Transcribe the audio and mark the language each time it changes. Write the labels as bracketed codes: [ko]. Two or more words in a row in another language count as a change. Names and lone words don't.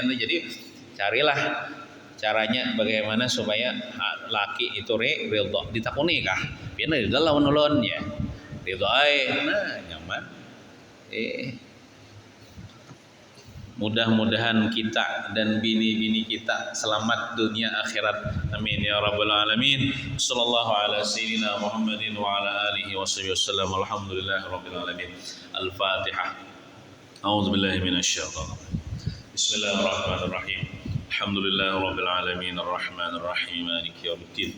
[id] Jadi carilah caranya bagaimana supaya laki itu ridha. [bjn] Ditakuni kah biar ridha lawan ulun ya ridha nah nyaman. [id] Mudah-mudahan kita dan bini-bini kita selamat dunia akhirat. [ar] آمين يا رب العالمين. صلى الله على سيدنا محمد وعلى آله وصحبه وسلم. الحمد لله رب العالمين. Al-Fatihah. أعوذ بالله من الشيطان الرجيم. بسم الله الرحمن الرحيم. الحمد لله رب العالمين الرحمن الرحيم مالك يوم الدين.